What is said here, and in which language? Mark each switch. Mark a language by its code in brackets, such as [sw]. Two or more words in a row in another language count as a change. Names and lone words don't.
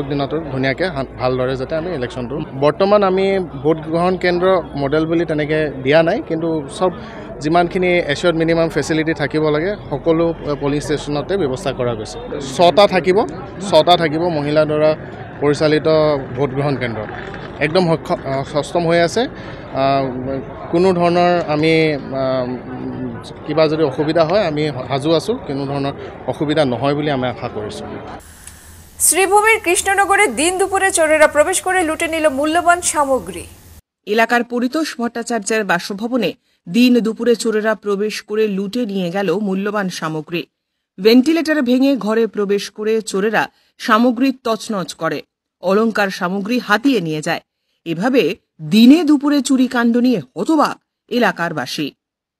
[as] দিনতো ধুনীয়াকৈ ভালদৰে যাতে আমি ইলেকশ্যনটো বৰ্তমান আমি ভোট গ্ৰহণ কেন্দ্ৰ মডেল বুলি তেনেকৈ দিয়া নাই কিন্তু সব যিমানখিনি [en] assured minimum facility [as] থাকিব লাগে সকলো পলিং ষ্টেচনতে ব্যৱস্থা কৰা গৈছে 6টা থাকিব মহিলা দ্বাৰা পৰিচালিত ভোট গ্ৰহণ কেন্দ্ৰ একদম সষ্টম হৈ আছে কোনো ধৰণৰ আমি কিবা যদি অসুবিধা হয় আমি সাজু আছোঁ কোনো ধৰণৰ অসুবিধা নহয় বুলি আমি আশা কৰিছোঁ [bn] শ্রীভূমির কৃষ্ণনগরে দিন দুপুরে চোরেরা প্রবেশ করে লুটে নিল মূল্যবান সামগ্রী এলাকার পরিতোষ ভট্টাচার্যের বাসভবনে দিন দুপুরে চোরেরা প্রবেশ করে লুটে নিয়ে গেল মূল্যবান সামগ্রী ভেন্টিলেটর ভেঙে ঘরে প্রবেশ করে চোরেরা সামগ্রী তছনছ করে অলংকার সামগ্রী হাতিয়ে নিয়ে যায় এভাবে দিনে দুপুরে চুরি কাণ্ড নিয়ে হতবাক এলাকার বাসী